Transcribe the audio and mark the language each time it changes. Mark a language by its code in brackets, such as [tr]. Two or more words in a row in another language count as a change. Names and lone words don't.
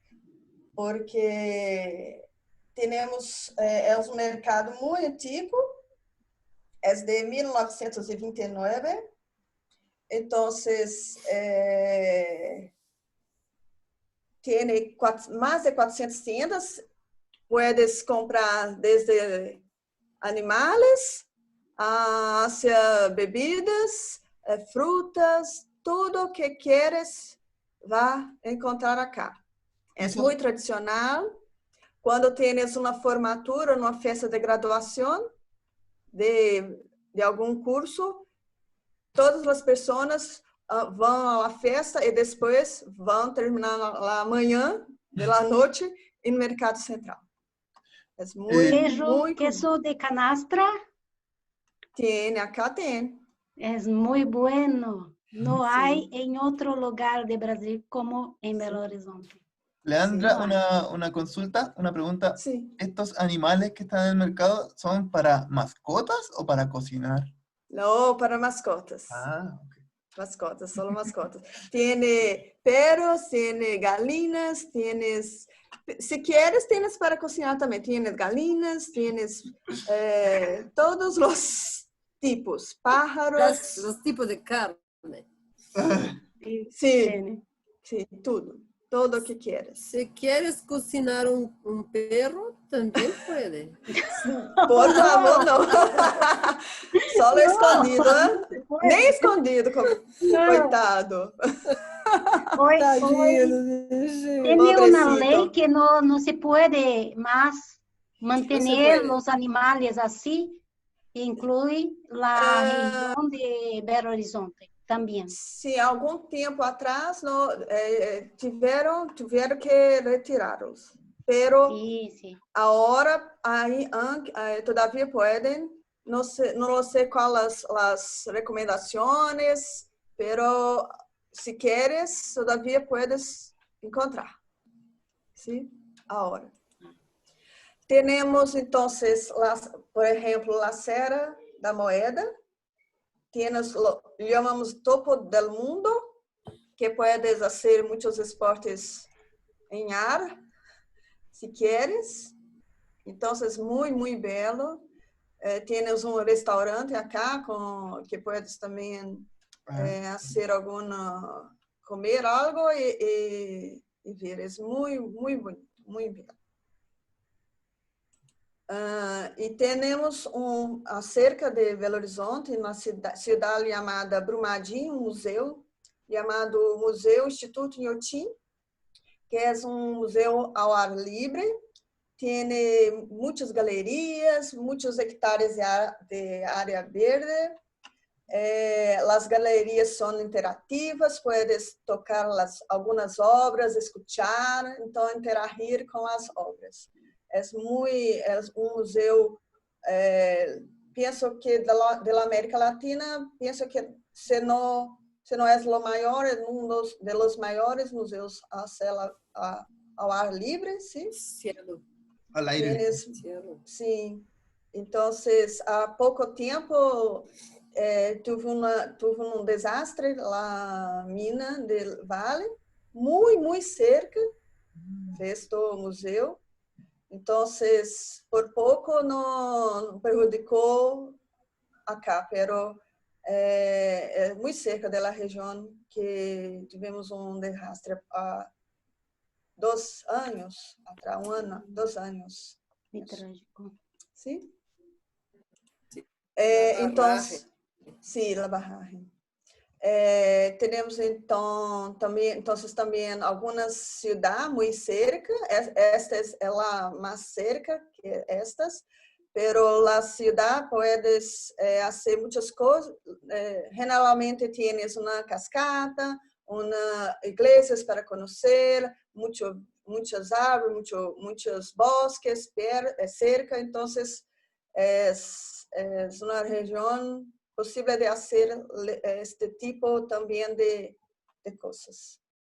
[pt] Porque temos um mercado muito antigo, é de 1929, então tem mais de 400 [es] tiendas, puedes comprar desde [pt] animais hacia bebidas, frutas, tudo que queres vai encontrar acá. É muito tradicional. Quando tens uma formatura, uma festa de graduação de algum curso, todas as pessoas vão à festa e depois vão terminar lá amanhã, da noite, no Mercado Central. É muito... [es] Queso de canastra? [pt] Tem, acá tem. É muito bueno. Não há em outro lugar de Brasil como em Belo Horizonte. [es] Leandra, una consulta, una pregunta. Sí. ¿Estos animales que están en el mercado son para mascotas o para cocinar? No, para mascotas. Ah, ok. Mascotas, solo mascotas. Tiene perros, tiene galinas, tienes... Si quieres, tienes para cocinar también. Tienes galinas, tienes todos los tipos, pájaros. Los tipos de carne. Sí, sí, tudo. [pt] Todo o que quieras. [es] Si quieres cocinar un perro, también puede. Por favor, no. Solo escondido, ¿eh? [pt] Nem escondido, coitado. [es] Tiene una ley que no se puede más mantener los animales así, incluye la región de Belo Horizonte. [pt] Também. Sim, algum tempo atrás tiveram que retirá-los. Pero agora todavia podem, não sei quais as recomendações, pero se queres, [es] todavia puedes encontrar. [pt] Sim, agora. Temos então, por exemplo, a Serra da Moeda. [es] Llamamos Topo del Mundo, que puedes hacer muchos esportes en ar, si quieres. Entonces, muy, muy bello. Tienes un restaurante acá que puedes también hacer comer algo y ver. Es muy, muy bonito, muy bello. [pt] E temos cerca de Belo Horizonte, uma cidade chamada Brumadinho, um museu chamado Museu Instituto Inhotim, que é um museu ao ar livre. [es] tiene muchas galerías, muchos hectáreas de área verde. Las galerías son interactivas, puedes tocar algunas obras, escuchar, entonces interagir con las obras. Es un museo, pienso que de la América Latina, pienso que se no es lo mayor, es uno de los mayores museos [pt] ao ar livre, [es] ¿sí? Cielo. Al aire. Sí. Entonces, [pt] há pouco tempo, tuve um desastre na mina del Vale, muito cerca deste museu. Então, por pouco não prejudicou acá, pero muito cerca da região que tivemos um desastre há 2 anos, atrás, 1 ano, 2 anos. [es] Muy trágico. [pt] Sim? Então, sim, La Barragem. Temos então também algumas cidades muito cerca. Esta é a mais cerca que estas, pero a cidade puedes fazer muitas coisas. [es] Generalmente tienes [pt] uma cascata, igrejas para conhecer, muitas árvores, muitos bosques cerca. Então, é uma região possível de fazer este tipo também de coisas.